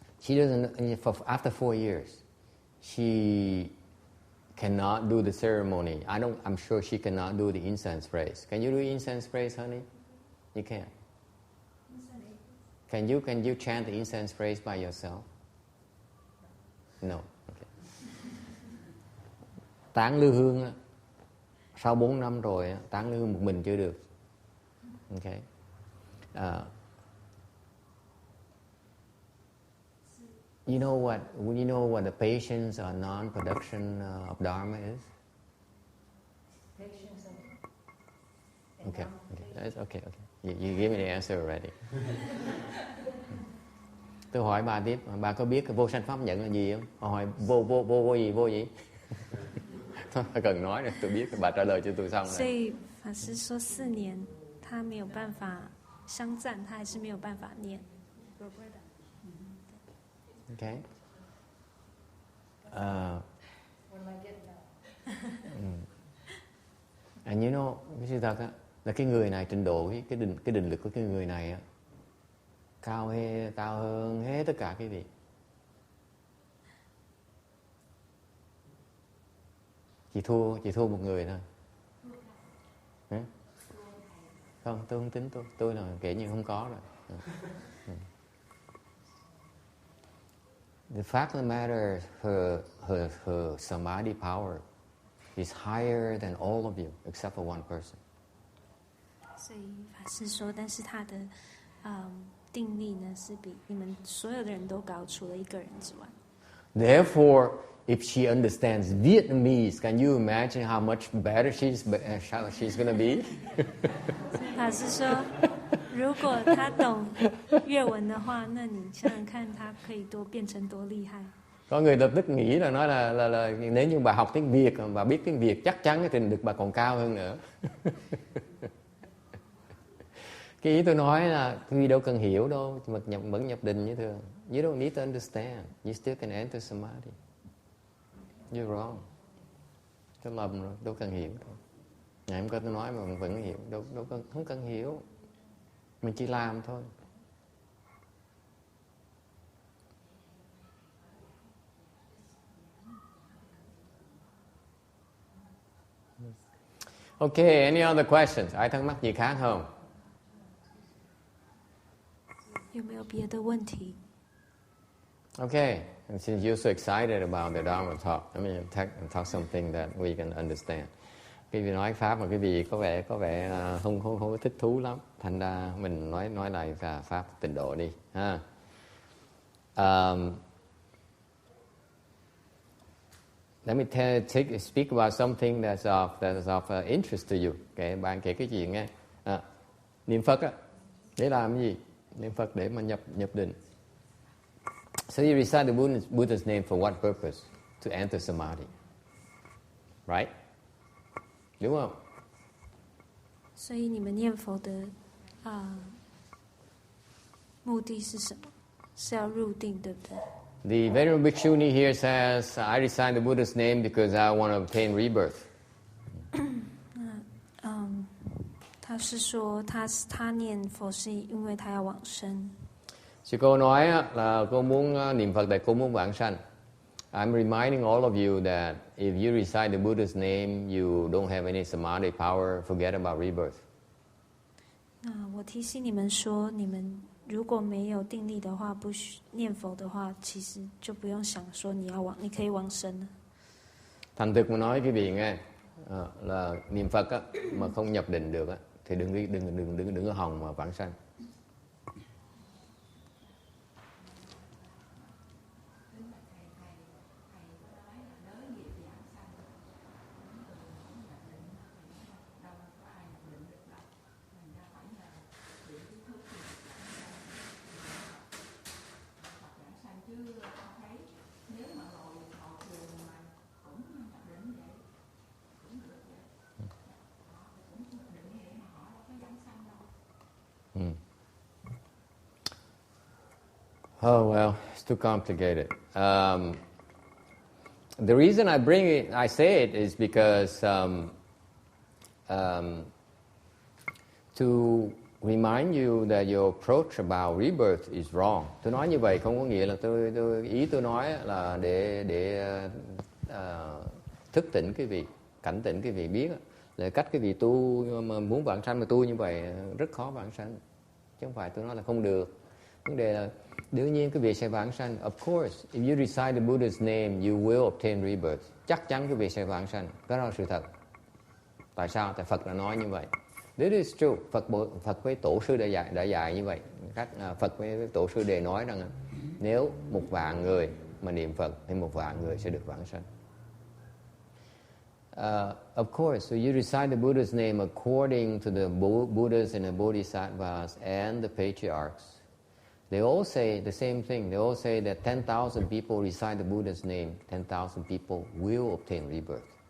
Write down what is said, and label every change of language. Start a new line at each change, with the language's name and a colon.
English: she doesn't. After 4 years, she cannot do the ceremony. I'm sure she cannot do the incense praise. Can you do incense praise, honey? You can. Can you chant the incense praise by yourself? No. Okay.
Vietnamese: Tán lư hương á, sau 4 năm rồi á, tán lư hương một mình chưa được.
English: Okay. You know what the patience or non-production of Dharma is? Patience and Okay. That's okay. You give me the answer already.
Vietnamese: Tôi hỏi bà tiếp, bà có biết cái vô sanh pháp nhận là gì không? Bà hỏi vô gì? Tôi cần nói rồi, tôi biết, bà trả lời cho tôi xong rồi.
Chinese: 所以法师说4年他没有办法相赞，他还是没有办法念。
English: Okay. what am I getting at? And you know,
Vietnamese: cái sự thật á, là cái người này trình độ cái định lực của cái người này á cao hơn hết tất cả cái vị. Chỉ thua một người thôi. Không, tôi không tính tôi là kể như không có rồi.
English: The fact of the matter, her samadhi power is higher than all of you, except for one person.
Chinese: 所以法师说，但是他的定力呢是比你们所有的人都高，除了一个人之外。
English: Therefore, if she understands Vietnamese, can you imagine how much better she's going to be?
Chinese: 法師說，如果他懂粵文的話，那你想想看，他可以變成多厲害。
Vietnamese: Có người lập tức nghĩ là nói là nếu như bà học tiếng Việt, bà biết tiếng Việt, chắc chắn cái trình độ bà còn cao hơn nữa. Cái ý tôi nói là quý vị đâu cần hiểu đâu, mà vẫn nhập định như thường.
English: You don't need to understand, you still can enter samadhi. You're wrong.
Vietnamese: Tôi lầm rồi, đâu cần hiểu đâu. Ngày hôm qua tôi nói mà vẫn hiểu, không cần hiểu. Mình chỉ làm thôi.
English: Okay, any other questions?
Vietnamese: Ai thắc mắc gì khác không?
Chinese: 有没有别的问题？
English: Okay, and since you're so excited about the Dharma talk, let me talk something that we can understand.
Vietnamese: Cái vị nói pháp mà cái vị có vẻ không thích thú lắm, thành ra mình nói lại pháp tịnh độ đi ha.
English: Let me speak about something that's of interest to you.
Vietnamese: Okay, bạn kể cái chuyện nghe. Niệm Phật á, để làm cái gì? Niệm Phật để mà nhập định.
English: So you recite the Buddha's name for what purpose? To enter samadhi. Right?
Vietnamese: Đúng không?
Chinese: 所以你们念佛的目的是什么？是要入定，对不对？
English: The Venerable Bhikshuni here says, I recite the Buddha's name because I want to obtain rebirth.
Chinese: 他是说他念佛是因为他要往生。
Vietnamese: Thì cô nói là cô muốn niệm Phật để cô muốn vãng sanh.
English: I'm reminding all of you that if you recite the Buddha's name, you don't have any samadhi power, forget about rebirth.
Chinese: 我提醒你们说，你们如果没有定力的話，不念佛的話，其實就不用想說你可以往生了。
Vietnamese: Thành thực mà nói quý vị nghe, là niệm Phật á, mà không nhập định được á, thì đừng có hòng mà vãng sanh.
English: Oh well, it's too complicated. The reason I say it is because to remind you that your approach about rebirth is wrong.
Vietnamese: Tôi nói như vậy không có nghĩa là ý tôi nói là để thức tỉnh quý vị, cảnh tỉnh quý vị biết là cách quý vị tu mà muốn vãng sanh mà tu như vậy rất khó vãng sanh, chứ không phải tôi nói là không được. Vấn đề là đương nhiên quý vị sẽ vãng sanh.
English: Of course, if you recite the Buddha's name, you will obtain rebirth.
Vietnamese: Chắc chắn quý vị sẽ vãng sanh. Đó là sự thật. Tại sao? Tại Phật đã nói như vậy.
English: This is true.
Vietnamese: Phật với tổ sư đã dạy như vậy. Phật với tổ sư đều nói rằng nếu 1.000.000 người mà niệm Phật thì 1.000.000 người sẽ được vãng sanh.
English: Of course, so you recite the Buddha's name according to the Buddhas and the Bodhisattvas and the patriarchs. They all say the same thing. They all say that 10,000 people recite the Buddha's name, 10,000 people will obtain rebirth.